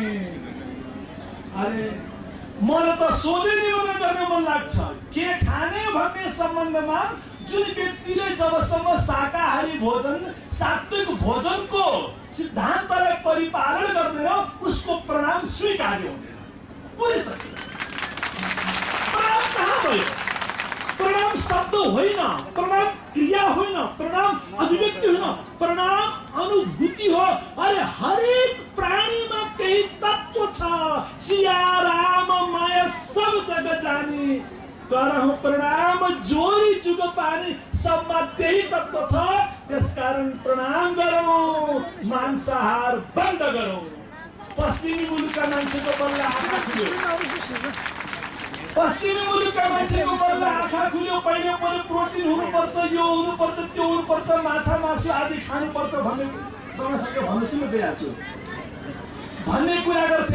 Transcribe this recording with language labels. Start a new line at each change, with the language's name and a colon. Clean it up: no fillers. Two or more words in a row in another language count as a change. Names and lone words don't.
Nepali: अरे मलाई त सोझै निवेदन गर्न मन लाग्छ, के खाने भन्ने सम्बन्धमा जुन व्यक्तिले जबसम्म शाकाहारी भोजन, सात्विक भोजनको सिद्धान्तलाई परिपालन गर्दैन उसको प्रणाम स्वीकार्य हुँदैन। पुरिसक्यो। प्रणाम कहाँ भयो? प्रणाम शब्द होइन, प्रणाम क्रिया होइन, प्रणाम अभिव्यक्ति होइन, प्रणाम अनुभूति हो। अरे हरेक प्राणीमा त्यही तत्व छ।
Awadhi: सिया राम माया सब जग जानी, करहु प्रणाम जोरी जुग पानी।
Nepali: सबमा त्यही तत्व छ। त्यसकारण प्रणाम गरौँ, मांसाहार बन्द गरौँ। पश्चिमी मुलुकका मान्छेको बल्ल आँखा खुल्यो। पहिले प्रोटिन हुनुपर्छ, यो हुनुपर्छ, त्यो हुनुपर्छ, माछा मासु आदि खानुपर्छ भन्ने समस्या भन्नु गएको छु भन्ने कुरा गर्थे।